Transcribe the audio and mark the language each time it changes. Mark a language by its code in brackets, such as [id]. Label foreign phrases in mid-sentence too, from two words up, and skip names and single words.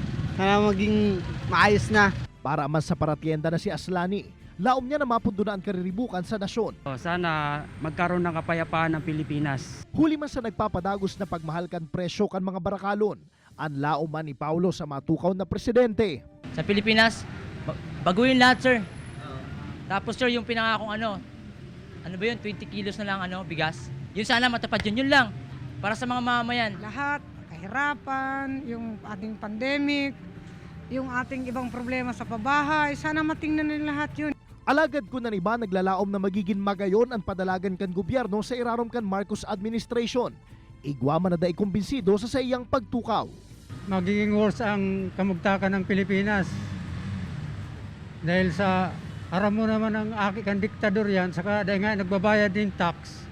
[tl] Sana maging maayos na. [bik] Para man sa paratienda na si Aslani, laom niya na mapundunaan kariribukan sa nasyon. [tl] Sana magkaroon ng kapayapaan ng Pilipinas. [bik] Huli man sa nagpapadagos na pagmahalkan presyo kan mga barakalon, ang laom man ni Paulo sa matukaw na presidente. [tl] Sa Pilipinas, baguhin lahat, sir. Tapos sir, yung pinangakong ano ba yun, 20 kilos na lang bigas. Yun sana matupad yun lang. Para sa mga mamamayan. Lahat, kahirapan, yung ating pandemic, yung ating ibang problema sa pabahay, sana matingnan nila lahat yun. [bik] Alagad ko na iba naglalaom na magiging magayon ang padalagan kan gobyerno sa irarom kan Marcos administration. Igwa man na dahi kumbinsido sa iyang pagtukaw. Magiging worse ang kamugtakan ng Pilipinas. Dahil sa aram mo naman ang aking diktador yan, saka dahil nga nagbabayad din tax.